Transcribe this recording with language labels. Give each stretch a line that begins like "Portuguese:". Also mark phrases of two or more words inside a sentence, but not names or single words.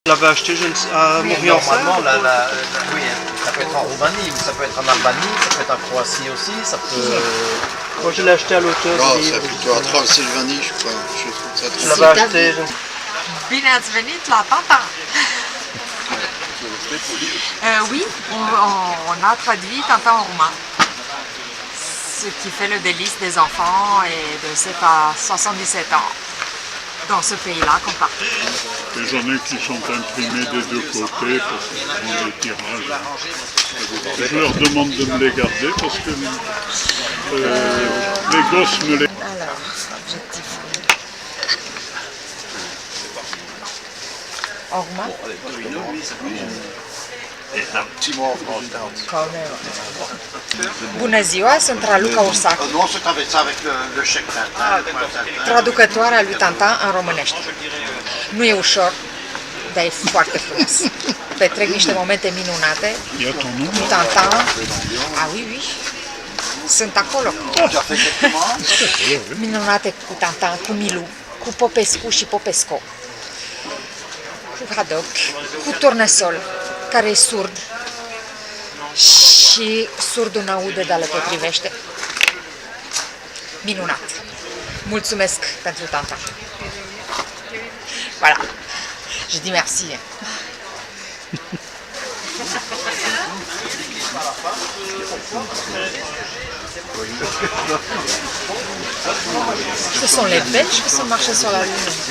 French: L'avais acheté à Montréal. Normalement, oui, ça peut être en Roumanie, mais ça peut être en Albanie, ça peut être en Croatie aussi, ça peut... Moi je l'ai acheté à l'auteur. Non, c'est plutôt à Transylvanie, je crois. Je trouve ça Je trop... l'avais acheté.
Romanian: Bine ați venit la Tanta!
French: Oui, on a traduit Tintin en roumain, ce qui fait le délice des enfants et de 7 à 77 ans dans ce pays-là comme partout. Et j'en ai qui sont imprimés des deux côtés parce qu'ils font des tirages. Je leur demande de me les garder parce que les gosses me les... Alors, objectif. En roumain?
Romanian: Bună ziua, sunt Raluca Ursac, Nu o să aveți
French: avec le chèque
Romanian: Tintin. traducătoarea lui Tintin în românește. Nu e ușor, dar e foarte frumos. Petrec niște momente minunate
French: Il y a ton nom
Romanian: cu Tintin.
French: Ah, oui, oui.
Romanian: Sunt acolo. Minunate cu Tintin, cu Milu, cu Popescu și Popescu, cu Haddock, cu Turnăsol, care e surd și surdul n-aude, dar le potrivește. Minunat! Mulțumesc pentru Tintin.
French: Voilà. Je dis merci. Ce sont les Belges qui sont marchés sur la Lune.